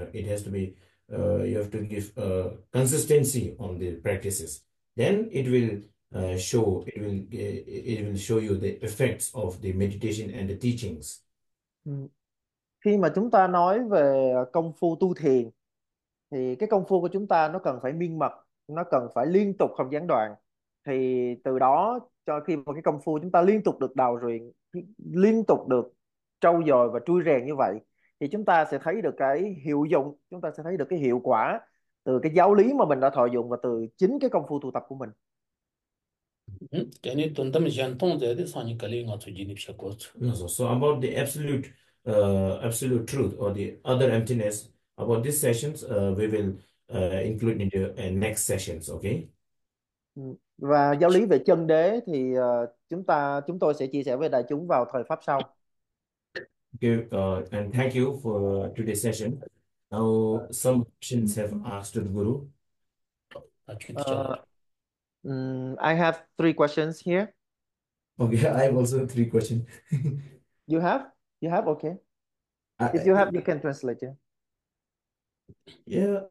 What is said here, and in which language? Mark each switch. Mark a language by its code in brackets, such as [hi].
[en] It has to be, you have to give consistency on the practices. Then it will show you the effects of the meditation and the teachings. [vi] Khi mà chúng ta nói về công phu tu thiền thì cái công phu của chúng ta nó cần phải miên mật, nó cần phải liên tục không gián đoạn, thì từ đó cho khi mà cái công phu chúng ta liên tục được đào rèn, liên tục được trau dồi và trui rèn như vậy thì chúng ta sẽ thấy được cái hiệu dụng, chúng ta sẽ thấy được cái hiệu quả từ cái giáo lý mà mình đã thọ dụng và từ chính cái công phu tu tập của mình. Tene tundam jen tong zhe de sanyi kali nga tsu jini psha kwa tsu. [en] So about the absolute truth or the other emptiness, about these sessions, we will include in the next sessions, okay? [vi] Và giáo lý về chân đế thì chúng tôi sẽ chia sẻ với đại chúng vào thời pháp sau. [en] And thank you for today's session. Now some questions have asked to the guru. I have three Okay, I have also three questions. questions here. Okay. If you have, you can translate. Yeah.